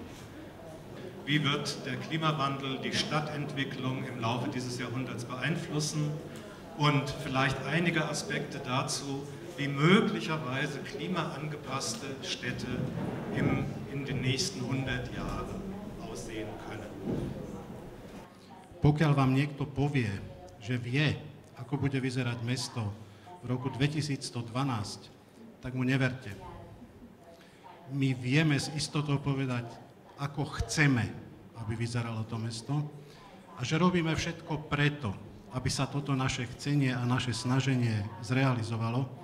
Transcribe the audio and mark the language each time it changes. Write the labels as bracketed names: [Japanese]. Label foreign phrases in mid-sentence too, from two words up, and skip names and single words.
[German] Wie wird der Klimawandel die Stadtentwicklung im Laufe dieses Jahrhunderts beeinflussen und vielleicht einige Aspekte dazu, wie möglicherweise klimaangepasste Städte in den nächsten 100 Jahren aussehen können. [Slovak] Pokiaľ vám niekto povie, že vie, ako bude vyzerať mesto v roku 2112, tak mu neverte. My vieme s istotou povedať, ako chceme, aby vyzeralo to mesto a že robíme všetko preto, aby sa toto naše chcenie a naše snaženie zrealizovalo.